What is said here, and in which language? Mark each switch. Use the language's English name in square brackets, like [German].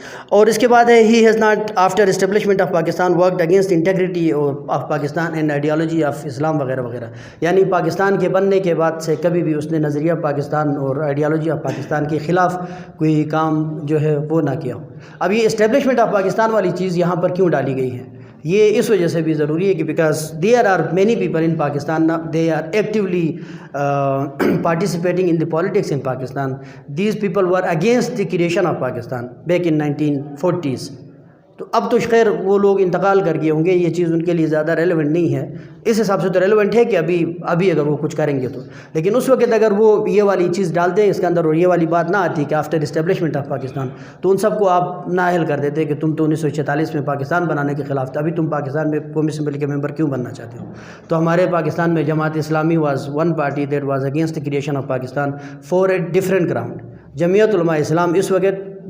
[Urdu] اور اس کے بعد ہے [English] he has not after establishment of Pakistan worked against integrity of Pakistan and ideology of Islam [Urdu] وغیرہ وغیرہ، یعنی پاکستان کے بننے کے بعد سے کبھی بھی اس نے نظریہ پاکستان اور آئیڈیالوجی آف پاکستان کے خلاف کوئی کام جو ہے وہ نہ کیا ہو۔ اب یہ اسٹیبلشمنٹ آف پاکستان والی چیز یہاں پر کیوں ڈالی گئی ہے؟ یہ اس وجہ سے بھی ضروری ہے کہ [English] Because there are many people in Pakistan they are actually participating in the politics in Pakistan. These people were against the creation of Pakistan back in 1940s. [Urdu] تو اب تو خیر وہ لوگ انتقال کر گئے ہوں گے، یہ چیز ان کے لیے زیادہ ریلیونٹ نہیں ہے۔ اس حساب سے تو ریلیونٹ ہے کہ ابھی اگر وہ کچھ کریں گے تو، لیکن اس وقت اگر وہ یہ والی چیز ڈالتے ہیں اس کے اندر اور یہ والی بات نہ آتی کہ [English] after establishment of Pakistan, [Urdu] تو ان سب کو آپ نااہل کر دیتے کہ تم تو 1946 میں پاکستان بنانے کے خلاف تھے، ابھی تم پاکستان میں قومی اسمبلی کے ممبر کیوں بننا چاہتے ہو؟ تو ہمارے پاکستان میں Jamaat Islami [English] Was one party that was against creation of Pakistan for a different ground. [Urdu] جمعیت علماء اسلام اس وقت